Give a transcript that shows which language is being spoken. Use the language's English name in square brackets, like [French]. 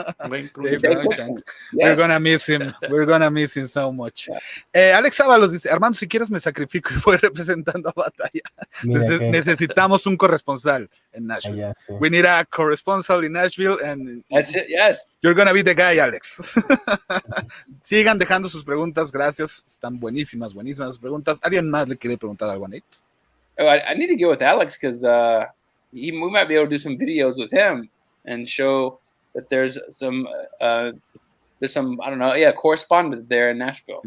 [English] Dave Cruikshank. We're gonna miss him. We're gonna miss him so much. [Spanish] Alex Ábalos dice, Armando, si quieres me sacrifico y voy representando a Batalla. Necesitamos un corresponsal en Nashville. [English] We need a corresponsal in Nashville, and that's it. Yes. You're gonna be the guy, Alex. [Spanish] Sigan dejando sus preguntas, gracias. Están buenísimas sus preguntas. ¿Alguien más le quiere preguntar algo a Nate? [English] Oh, I need to get with Alex because we might be able to do some videos with him and show that there's some I don't know, correspondent there in Nashville.